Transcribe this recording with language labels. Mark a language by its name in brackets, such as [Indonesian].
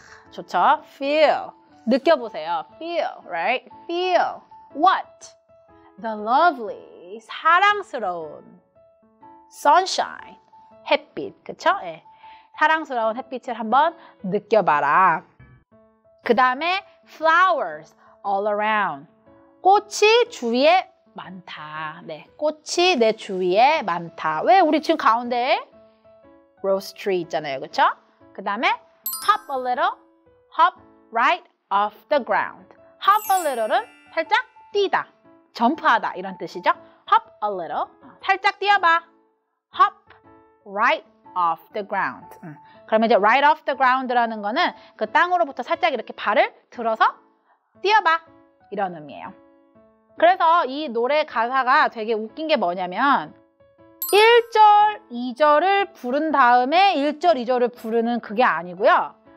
[English] 좋죠? Feel. [Korean] 느껴보세요. [English] Feel, right? Feel. What? The lovely. [Korean] 사랑스러운. Sunshine. 햇빛. 그쵸? 네. 사랑스러운 햇빛을 한번 느껴봐라. 그 다음에 [English] flowers all around. [Korean] 꽃이 주위에 많다. 네. 꽃이 내 주위에 많다. 왜? 우리 지금 가운데에 rose tree 있잖아요. 그쵸? 그 다음에 [English] hop a little, hop right off the ground. hop a little [Korean] 은 살짝 뛰다, 점프하다 이런 뜻이죠. [English] hop a little, [Korean] 살짝 뛰어봐. [English] hop right off the ground. [Korean] 그러면 이제 [English] right off the ground [Korean] 라는 거는 그 땅으로부터 살짝 이렇게 발을 들어서 뛰어봐 이런 의미예요. 그래서 이 노래 가사가 되게 웃긴 게 뭐냐면 1절, 2절을 부른 다음에 1절, 2절을 부르는 그게 아니고요.